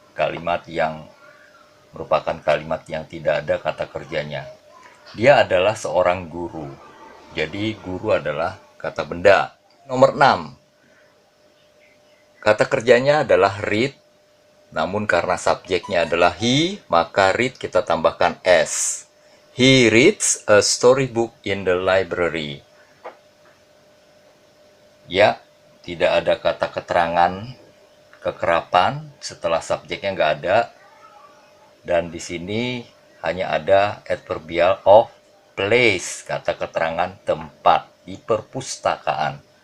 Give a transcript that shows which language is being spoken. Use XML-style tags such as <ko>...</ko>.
<id>Kalimat yang merupakan kalimat yang tidak ada kata kerjanya. Dia adalah seorang guru. Jadi guru adalah kata benda. Nomor 6. Kata kerjanya adalah read. Namun karena subjeknya adalah he, maka read kita tambahkan s.</id> <en>He reads a storybook in the library.</en> <id>Ya, tidak ada kata keterangan kekerapan, setelah subjeknya nggak ada. Dan di sini hanya ada adverbial of place, kata keterangan tempat di perpustakaan.</id>